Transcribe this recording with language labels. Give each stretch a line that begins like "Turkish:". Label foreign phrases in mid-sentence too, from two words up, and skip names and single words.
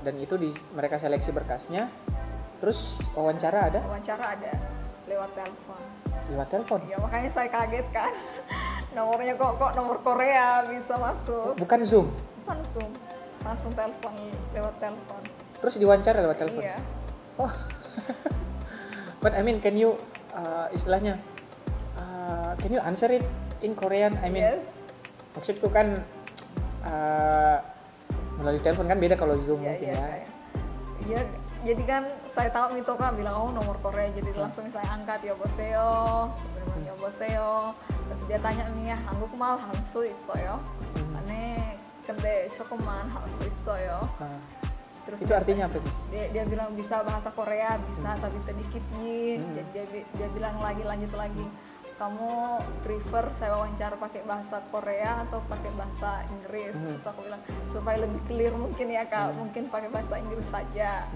Indonesian: Dan itu mereka seleksi berkasnya, terus wawancara ada? Wawancara ada, lewat telepon. Lewat telepon? Iya, makanya saya kaget kan. Nomornya kok nomor Korea bisa masuk. Bukan Zoom? Bukan Zoom, langsung telepon, lewat telepon. Terus diwawancara lewat telepon? Iya. Oh.
English: But I mean, can you istilahnya can you answer it in Korean? I mean, yes.
Indonesian: Maksudku kan melalui telepon kan beda kalau Zoom mungkin ya. Iya, jadi kan saya tahu Mitoka bilang nomor Korea, jadi langsung misalnya angkat 여보세요, terus dia bilang 여보세요, terus dia tanya nih ya
Korean: 한국 말 할 수 있어요? aneh 근데 조금만 할 수 있어요?
Indonesian: Terus itu artinya apa? Dia bilang bisa bahasa Korea, bisa tapi sedikit nih. Jadi dia bilang lanjut lagi, kamu prefer saya wawancara pakai bahasa Korea atau pakai bahasa Inggris? Terus aku bilang supaya lebih clear mungkin ya Kak, mungkin pakai bahasa Inggris saja.